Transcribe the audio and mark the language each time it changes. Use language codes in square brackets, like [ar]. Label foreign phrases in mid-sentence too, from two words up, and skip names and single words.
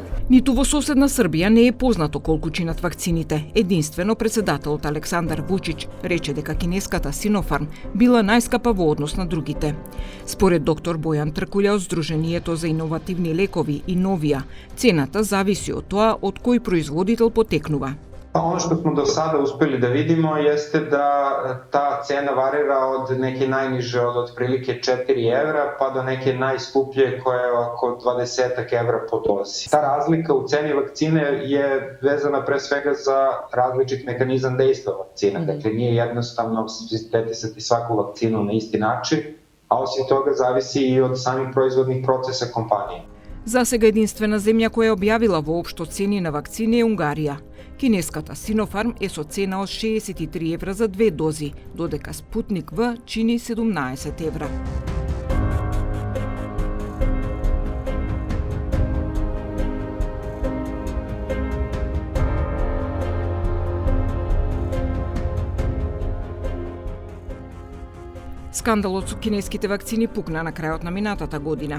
[mk] Ниту во соседна Србија не е познато колку чинат вакцините. Единствено председателот Александар Вучич рече дека кинеската Синофарм била најскапа во однос на другите. Според доктор Бојан Тркулја од Сдруженијето за иновативни лекови и Новија, цената зависи од тоа од кој производител потекнува. [sr] Ono što smo do sada uspeli da vidimo jeste da ta cena varira od neke najniže od otprilike 4 evra pa do neke najskuplje koja je oko 20 evra po dozi. Ta razlika u ceni vakcine je vezana pre svega za različit mehanizam dejstva vakcina. Dakle, nije jednostavno sintetisati svaku vakcinu na isti način, a osim toga zavisi i od samih proizvodnih procesa kompanije. [mk] За сега единствена земја која објавила воопшто цени на вакцини е Унгарија. Кинеската Синофарм е со цена од 63 евра за 2 дози, додека Спутник В чини 17 евра. Скандалот со кинеските вакцини пукна на крајот на минатата година.